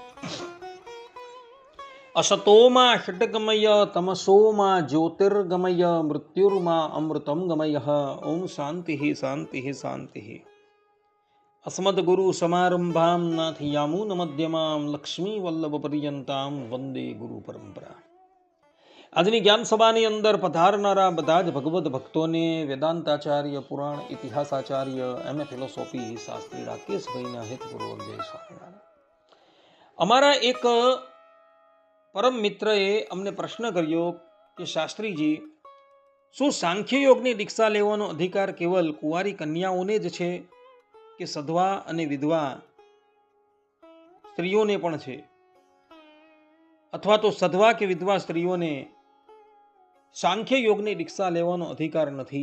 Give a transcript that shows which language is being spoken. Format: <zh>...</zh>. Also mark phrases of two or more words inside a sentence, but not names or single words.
<sa>असतो मा षट्गमय तमसो मा ज्योतिर्गमय मृत्युर्मा अमृतं गमयः। ओम शान्तिः शान्तिः शान्तिः। अस्मद्गुरु समारंभां नाथयामुनमध्यमां लक्ष्मीवल्लभपर्यन्तां वन्दे गुरु परंपरा।</sa> <gu>આજની જ્ઞાન સભાની અંદર પધારનારા બધા જ ભગવદ્ ભક્તોને વેદાંતાચાર્ય, પુરાણ ઇતિહાસાચાર્ય,</gu> <en>MA philosophy</en> <gu>શાસ્ત્રી રાકેશભાઈના હેતપૂર્વક જય સ્વામિનારાયણ। અમારા એક પરમ મિત્રએ અમને પ્રશ્ન કર્યો કે શાસ્ત્રીજી, શું સાંખ્ય યોગની દીક્ષા લેવાનો અધિકાર કેવલ કુંવારી કન્યાઓને જ છે કે સધવા અને વિધવા સ્ત્રીઓને પણ છે, અથવા તો સધવા કે વિધવા સ્ત્રીઓને સાંખ્ય યોગની દીક્ષા લેવાનો અધિકાર નથી?</gu>